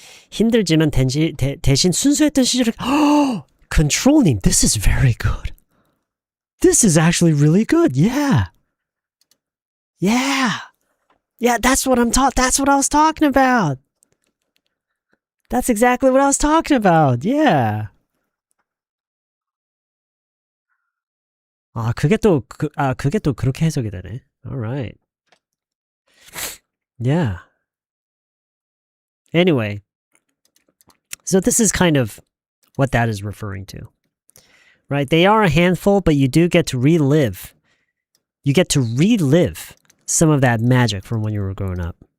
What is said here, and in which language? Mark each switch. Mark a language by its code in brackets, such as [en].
[ko] 힘들지만 대신 순수했던 시절을 [en] Controlling, this is very good. This is actually really good. Yeah, that's what that's what I was talking about. That's exactly what I was talking about. Yeah. [ko] 그게 또 그렇게 해석이 되네. [en] All right. Yeah. Anyway, so this is kind of what that is referring to. Right? They are a handful, but you do get to relive. You get to relive some of that magic from when you were growing up.